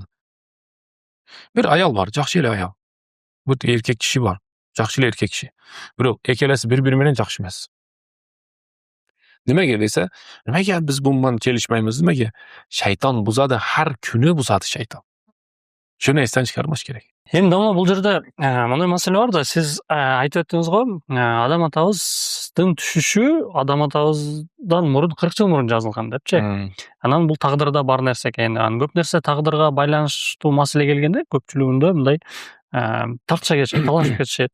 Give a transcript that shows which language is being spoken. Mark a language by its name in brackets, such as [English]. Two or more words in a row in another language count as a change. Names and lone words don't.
[Uzbek] Bir ayol bor, yaxshi ayol. Bu erkak kishi bor, yaxshi erkak kishi. Biroq ikkalasi bir-biri bilan yaxshi emas. Nimaga desa, nimaga biz bu bilan kelishmaymiz? Nimaga? Shayton buzadi, har kuni buzadi shayton. Shuni esdan chiqarmash kerak. Endi domla [Kyrgyz] бул жерде мындай маселе бар да, сиз айтып өттүңүз го, адам атабыздын түшүшү адам атабыздан мурун 40 жыл мурун жазылган депчи. Анан бул тагдырда бар нерсе экен. Көп нерсе тагдырга байланыштуу маселе келгенде көпчүлүгүндө мындай тартыша кетишет, талашып кетишет.